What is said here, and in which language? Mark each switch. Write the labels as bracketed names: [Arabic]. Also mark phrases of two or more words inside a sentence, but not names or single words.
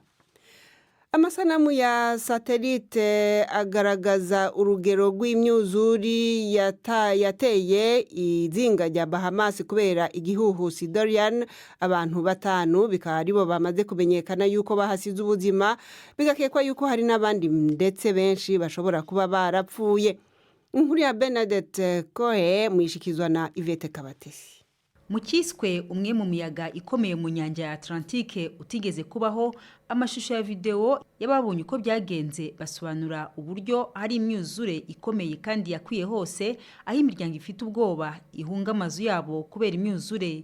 [Kinyarwanda] Amasanamu ya satelite agaragaza urugero rw'imyuzuri yateye izinga rya Bahamas kubera igihuhusi Dorian. Abantu 5 bikaba aribo bamaze kumenyekana yuko bahasize ubuzima, bigakekwa yuko hari n'abandi ndetse benshi bashobora kuba barapfuye. [Rundi] Inkuru ya Bernadette Kohe mwishikizwa na Yvette Kabatesi. [Kinyarwanda] mu kiswe umwe mu miyaga ikomeye mu nyanja ya Atlantique utigeze kubaho. Amashusho ya video y'ababonye uko byagenze basobanura uburyo hari imyuzure ikomeye kandi yakwiye hose, aho imiryango ifite ubwoba ihunga amazu yabo kubera imyuzure.